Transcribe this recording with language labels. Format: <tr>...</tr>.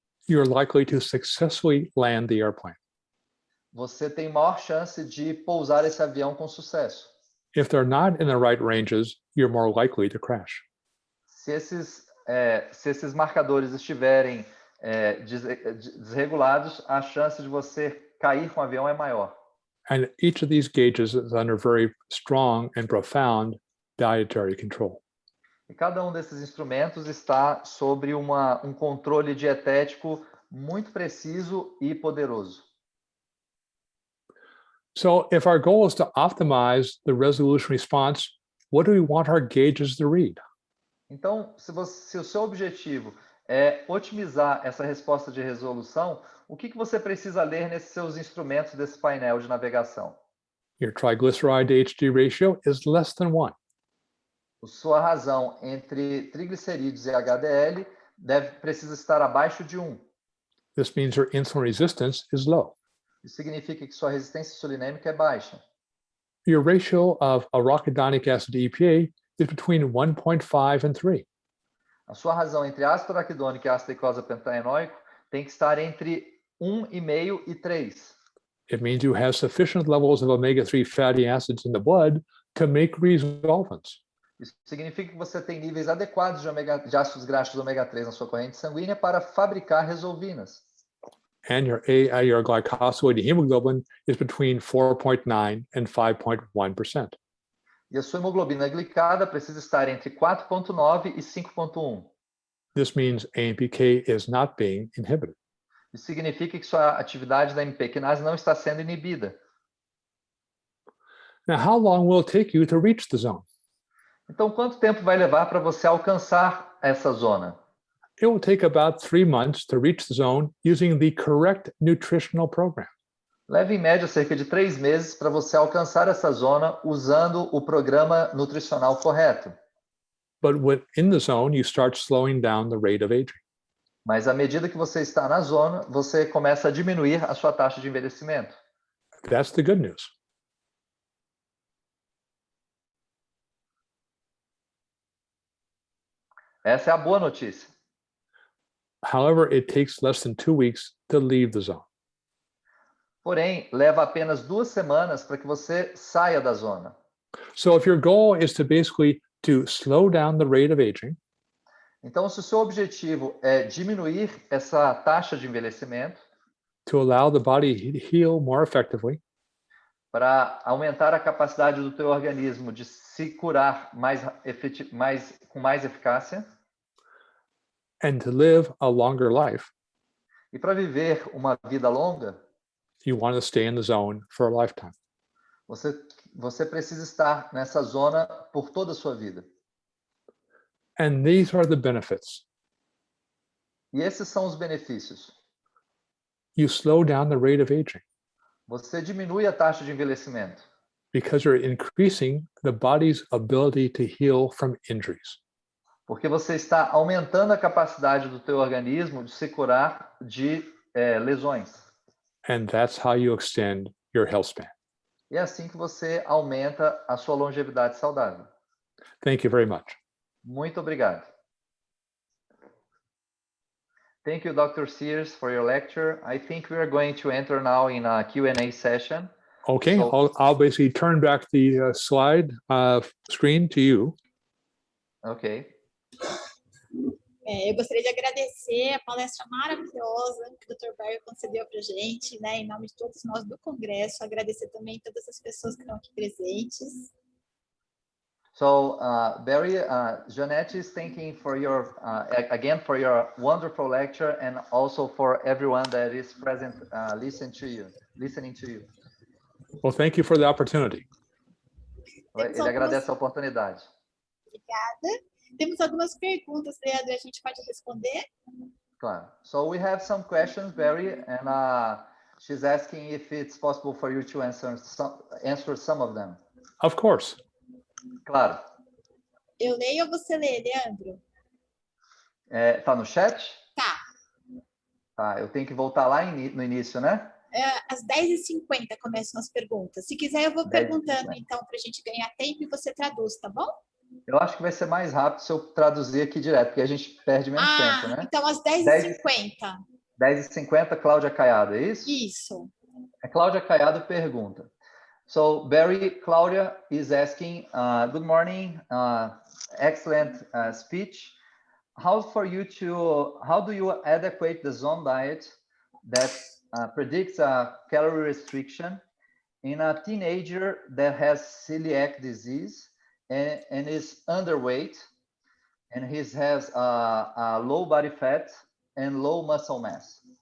<en>you're likely to successfully land the airplane.</en> <pt>Você tem maior chance de pousar esse avião com sucesso.</pt> <en>If they're not in the right ranges, you're more likely to crash.</en> <pt>Se esses marcadores estiverem desregulados, a chance de você cair com o avião é maior.</pt> <en>And each of these gauges is under very strong and profound dietary control.</en> <pt>E cada um desses instrumentos está sobre um controle dietético muito preciso e poderoso.</pt> <en>So if our goal is to optimize the resolution response, what do we want our gauges to read?</en> <pt>Então, se o seu objetivo é otimizar essa resposta de resolução, o que você precisa ler nesses seus instrumentos desse painel de navegação?</pt> <en>Your triglyceride to HDL ratio is less than 1.</en> <pt>A sua razão entre triglicerídeos e HDL precisa estar abaixo de 1.</pt> <en>This means your insulin resistance is low.</en> <pt>Isso significa que sua resistência insulinêmica é baixa.</pt> <en>Your ratio of arachidonic acid to EPA is between 1.5 and 3.</en> <pt>A sua razão entre ácido araquidônico e ácido eicosapentaenoico tem que estar entre 1,5 e 3.</pt> <en>It means you have sufficient levels of omega-3 fatty acids in the blood to make resolvents.</en> <pt>Isso significa que você tem níveis adequados de ácidos graxos ômega 3 na sua corrente sanguínea para fabricar resolvinas.</pt> <en>And your glycosylated hemoglobin is between 4.9 and 5.1%.</en> <pt>E a sua hemoglobina glicada precisa estar entre 4,9 e 5,1.</pt> <en>This means AMPK is not being inhibited.</en> <pt>Isso significa que sua atividade da AMP quinase não está sendo inibida.</pt> <en>Now, how long will it take you to reach the zone?</en> <pt>Então, quanto tempo vai levar para você alcançar essa zona?</pt> <en>It will take about 3 months to reach the zone using the correct nutritional program.</en> <pt>Leva em média cerca de 3 meses para você alcançar essa zona usando o programa nutricional correto.</pt> <en>But within the zone, you start slowing down the rate of aging.</en> <pt>Mas à medida que você está na zona, você começa a diminuir a sua taxa de envelhecimento.</pt> <en>That's the good news.</en> <pt>Essa é a boa notícia.</pt> <en>However, it takes less than 2 weeks to leave the zone.</en> <pt>Porém, leva apenas 2 semanas para que você saia da zona.</pt> <en>So if your goal is to basically to slow down the rate of aging,</en> <pt>então, se o seu objetivo é diminuir essa taxa de envelhecimento,</pt> <en>to allow the body to heal more effectively,</en> <pt>para aumentar a capacidade do teu organismo de se curar com mais eficácia,</pt> <en>and to live a longer life,</en> <pt>e para viver uma vida longa,</pt> <en>you want to stay in the zone for a lifetime.</en> <pt>Você precisa estar nessa zona por toda a sua vida.</pt> <en>And these are the benefits.</en> <pt>E esses são os benefícios.</pt> <en>You slow down the rate of aging</en> <pt>Você diminui a taxa de envelhecimento,</pt> <en>because you're increasing the body's ability to heal from injuries.</en> <pt>porque você está aumentando a capacidade do teu organismo de se curar de lesões.</pt> <en>And that's how you extend your health span.</en> <pt>E é assim que você aumenta a sua longevidade saudável.</pt> <en>Thank you very much.</en> <pt>Muito obrigado.</pt> <en>Thank you, Dr. Sears, for your lecture. I think we are going to enter now in a Q&A session. Okay, So- I'll basically turn back the slide screen to you. Ok.</en> <pt>Eu gostaria de agradecer a palestra maravilhosa que o Dr. Barry concedeu para a gente, né, em nome de todos nós do Congresso, agradecer também todas as pessoas que estão aqui presentes.</pt> <en>So, Barry, Jeanette is thanking for your, again, for your wonderful lecture and also for everyone that is present listening to you. Well, thank you for the opportunity.</en> <pt>Ele agradece a oportunidade. Obrigada. Temos algumas perguntas, Leandro, a gente pode responder? Claro.</pt> <en>So we have some questions, Barry, and she's asking if it's possible for you to answer some of them. Of course.</en> <pt>Claro. Eu leio ou você lê, Leandro? Tá no chat? Tá. Tá, eu tenho que voltar lá no início, né? Às 10h50 começam as perguntas. Se quiser, eu vou perguntando, então, para a gente ganhar tempo e você traduz, tá bom? Eu acho que vai ser mais rápido se eu traduzir aqui direto, porque a gente perde menos tempo, né? Então às 10h50. 10h50, Cláudia Caiado, é isso? Isso. A Cláudia Caiado pergunta.</pt> <en>So, Barry, Claudia is asking, good morning, excellent speech. How do you adequate the zone diet that predicts a calorie restriction in a teenager that has celiac disease and is underweight, and he has a low body fat and low muscle mass?</en>